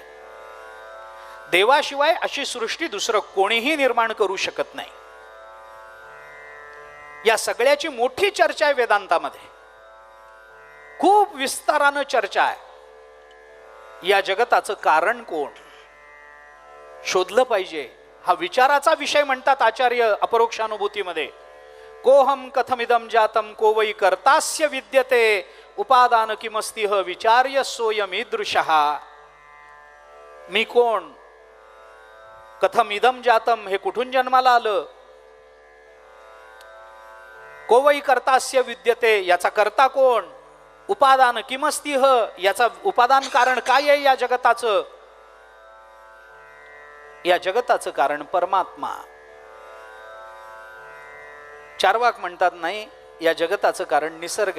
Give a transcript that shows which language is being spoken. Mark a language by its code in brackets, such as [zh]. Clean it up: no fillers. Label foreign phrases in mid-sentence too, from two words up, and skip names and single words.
[mr] देवाशिवाय अशी सृष्टी दुसरं कोणीही निर्माण करू शकत नाही. या सगळ्याची मोठी चर्चा आहे वेदांतामध्ये, खूप विस्तारानं चर्चा आहे. या जगताचं कारण कोण शोधलं पाहिजे, हा विचाराचा विषय म्हणतात आचार्य अपरोक्षानुभूतीमध्ये. [sa] कोहम कथमिदम जातम को वै कर्तास्य विद्यते उपादान किमस्तिह विचार्य सोयमीदृशः. [mr] मी कोण, [sa] कथम इदम जातम [mr] हे कुठून जन्माला आलं, [sa] को वै कर्तास्य विद्यते [mr] याचा कर्ता कोण, [sa] उपादान किमस्तिह [mr] याचा उपादान कारण काय आहे या जगताचं. या जगताचं कारण परमात्मा. चार्वाक म्हणतात नाही, या जगताचं कारण निसर्ग आहे.